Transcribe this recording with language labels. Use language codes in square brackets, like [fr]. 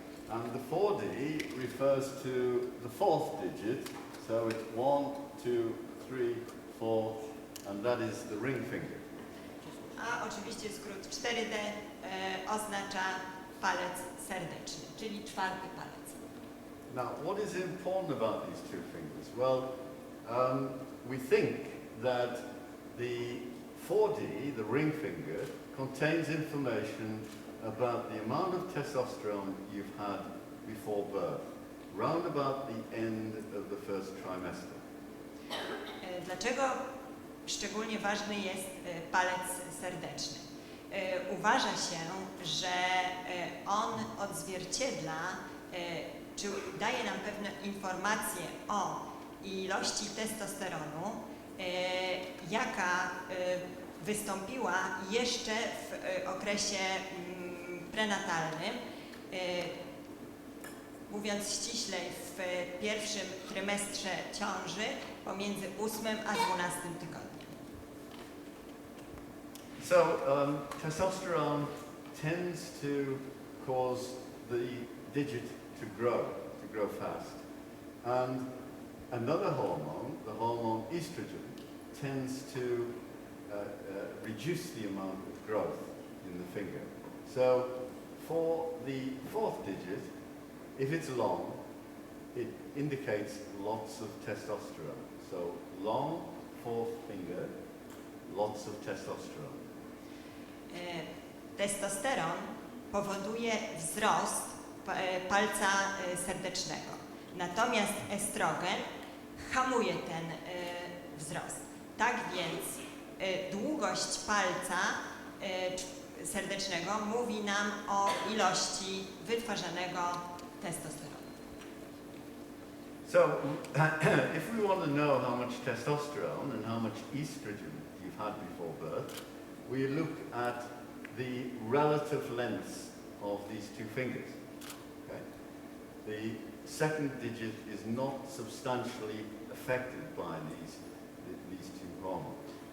[en] And the 4D refers to the fourth digit, so it's 1, 2, 3, 4, and that is the ring finger. [pl] A oczywiście skrót 4D oznacza palec serdeczny, czyli czwarty palec. [en] Now, what is important about these two fingers? Well, we think that the 4D, the ring finger, contains information about the amount of testosterone you've had before birth, round about the end of the first trimester. [pl] Dlaczego szczególnie ważny jest palec serdeczny? Uważa się, że on odzwierciedla, czy daje nam pewne informacje o ilości testosteronu, jaka wystąpiła jeszcze w okresie prenatalnym, mówiąc ściślej, w pierwszym trymestrze ciąży pomiędzy 8 a 12 tygodniem. [en] So, testosterone tends to cause the digit to grow fast. And another hormone, the hormone estrogen, tends to reduce the amount of growth in the finger. So, for the fourth digit, if it's long, it indicates lots of testosterone. So, long fourth finger, lots of testosterone. [pl] Testosteron powoduje wzrost palca serdecznego, natomiast estrogen hamuje ten wzrost. Tak więc długość palca serdecznego mówi nam o ilości wytwarzanego testosteronu. [en] So, if we want to know how much testosterone and how much estrogen you've had before birth, we look at the relative lengths of these two fingers. Okay? The second digit is not substantially affected by these two hormones.